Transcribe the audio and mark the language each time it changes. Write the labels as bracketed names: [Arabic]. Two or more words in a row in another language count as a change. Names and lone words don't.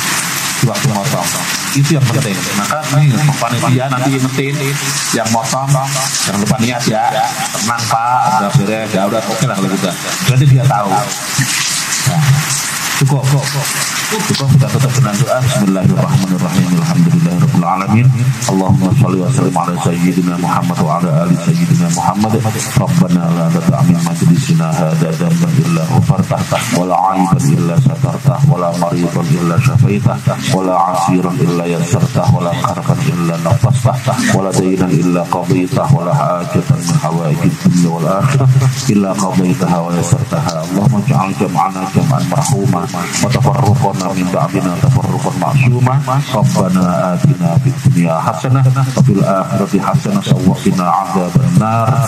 [Indonesian] Di waktu motong. Itu yang penting. Maka nih panitia nanti mesin yang motong, jangan lupa niat ya. Tenang Pak, udah beres, ya udah oke lah kalau gitu. Jadi dia tahu. Nah, cukup kita tetap dengan doa. [Arabic] بسم الله الرحمن الرحيم. الحمد لله رب العالمين. اللهم صل وسلم على سيدنا محمد وعلى آل سيدنا محمد. ربنا لا تدع مجلسنا هذا ذنبا إلا غفرته ولا عيبا إلا سترته ولا مريضا إلا شفيته ولا أسيرا إلا يسرته ولا كربا إلا نفسته ولا دينا إلا قضيته ولا حاجة من حوائج الدنيا والآخرة إلا قضيتها ويسرتها. اللهم اجعل جمعنا جمعا مرحوما وتفرقنا من بعدنا تفرقا معصوما. ربنا آتنا في الدنيا حسنة وفي الآخرة حسنة وقنا عذاب النار.